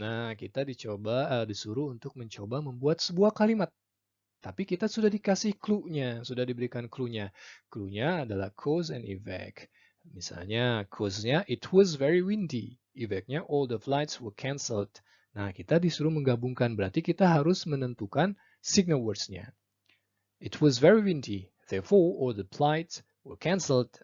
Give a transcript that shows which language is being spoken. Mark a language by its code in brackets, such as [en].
[id] Nah, kita disuruh untuk mencoba membuat sebuah kalimat. Tapi kita sudah dikasih clue-nya, sudah diberikan clue-nya. Clue-nya adalah [en] cause and effect. [id] Misalnya, cause-nya, [en] it was very windy. [id] Effect-nya, [en] all the flights were cancelled. [id] Nah, kita disuruh menggabungkan, berarti kita harus menentukan signal words-nya. [en] It was very windy, therefore all the flights were cancelled.